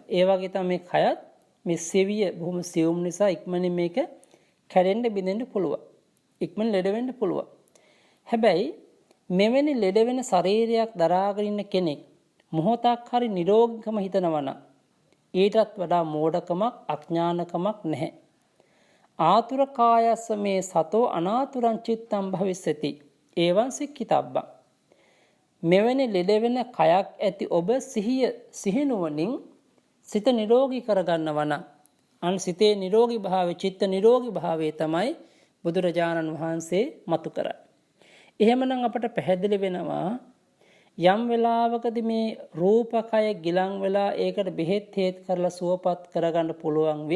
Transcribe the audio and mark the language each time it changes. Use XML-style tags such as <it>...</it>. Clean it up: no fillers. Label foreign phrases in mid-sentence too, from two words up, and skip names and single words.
<si>ඒ වගේ තමයි මේ කයත්, මේ සිවිය බොහොම සියුම් නිසා ඉක්මනින් මේක කැඩෙන්න බිඳෙන්න පුළුවන්. ඉක්මන ලෙඩ වෙන්න පුළුවන්. හැබැයි මෙවැනි ලෙඩ වෙන ශරීරයක් දරාගෙන ඉන්න කෙනෙක් මොහොතක් හරි නිරෝගීකම හිතනවා නම් ඊටත් වඩා මෝඩකමක් අඥානකමක් නැහැ.</si> <pi>ආතුර කායස්ස මේ සතෝ අනාතුරං චිත්තං භවිස්සති එවං සික්ඛිතබ්බං.</pi> <si>මෙවැනි ලෙඩ වෙන කයක් ඇති ඔබ සිහිනුවණින් සිත නිරෝගී කරගන්නවා නම් අන් සිතේ නිරෝගී භාවය චිත්ත නිරෝගී භාවය තමයි බුදුරජාණන් වහන්සේ මතු කරන්නේ. එහෙමනම් අපට පැහැදිලි වෙනවා යම් වෙලාවකදී මේ රූපකය ගිලන් වෙලා ඒකට බෙහෙත් හේත් කරලා සුවපත් කරගන්න පුළුවන් වෙයි.</si>